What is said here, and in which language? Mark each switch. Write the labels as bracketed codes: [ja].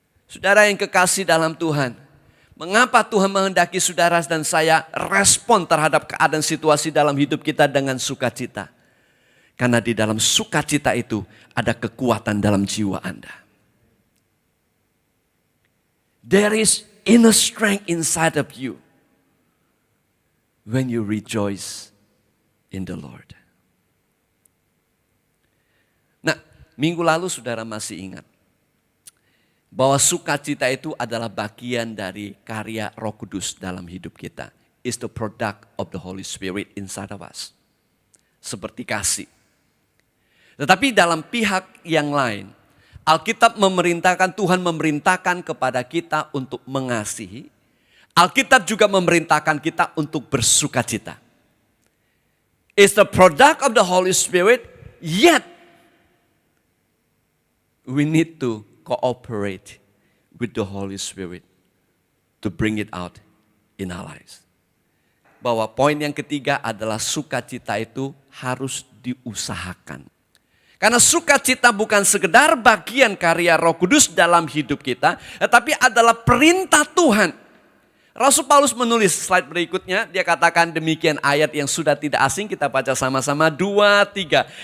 [id] Saudara yang kekasih dalam Tuhan, mengapa Tuhan menghendaki saudara dan saya respon terhadap keadaan situasi dalam hidup kita dengan sukacita? Karena di dalam sukacita itu ada kekuatan dalam jiwa Anda. [en] There is inner strength inside of you when you rejoice in the Lord. [id] Nah, minggu lalu saudara masih ingat bahwa sukacita itu adalah bagian dari karya Roh Kudus dalam hidup kita. [en] It's the product of the Holy Spirit inside of us. [id] Seperti kasih. Tetapi dalam pihak yang lain, Alkitab memerintahkan, Tuhan memerintahkan kepada kita untuk mengasihi. Alkitab juga memerintahkan kita untuk bersukacita. [en] It's the product of the Holy Spirit, yet we need to cooperate with the Holy Spirit to bring it out in our lives. [id] Bahwa poin yang ketiga adalah sukacita itu harus diusahakan. Karena sukacita bukan sekedar bagian karya Roh Kudus dalam hidup kita, tetapi adalah perintah Tuhan. Rasul Paulus menulis slide berikutnya, dia katakan demikian ayat yang sudah tidak asing, kita baca sama-sama 2, 3.